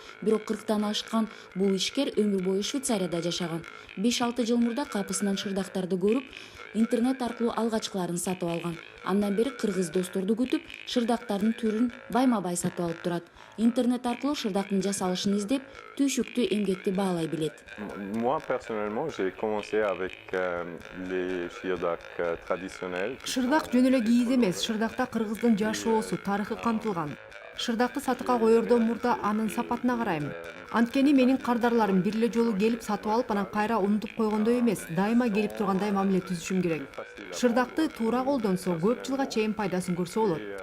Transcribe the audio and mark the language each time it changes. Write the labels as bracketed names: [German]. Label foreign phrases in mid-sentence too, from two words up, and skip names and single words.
[Kyrgyz] Бирок 40тан ашкан бул ишкер өмүр бою Швейцарияда жашаган. 5-6 жыл мурда капысынан шырдактарды көрүп, интернет аркылуу алгачкыларын сатып алган. Андан бери кыргыз досторду күтүп, шырдактардын түрүн байма-бай сатып алып турат. Интернет аркылуу шырдактын жасалышын издеп, түйшүктүү эмгекти баалай билет. [French] Moi personnellement, j'ai commencé avec les шырдак traditionnels. [Kyrgyz] Шырдак жөн эле кийиз эмес, шырдакта кыргыздын жашоосу, тарыхы камтылган. Шырдакты сатыкка коердон мурда анын сапатына карайм. Анткени менин кардарларым бир эле жолу келип сатып алып, анан кайра унутуп койгондой эмес, дайыма келип тургандай мамиле түзүшүм керек. Шырдакты туура колдонсо, көп жылга чейин пайдасын көрсө болот.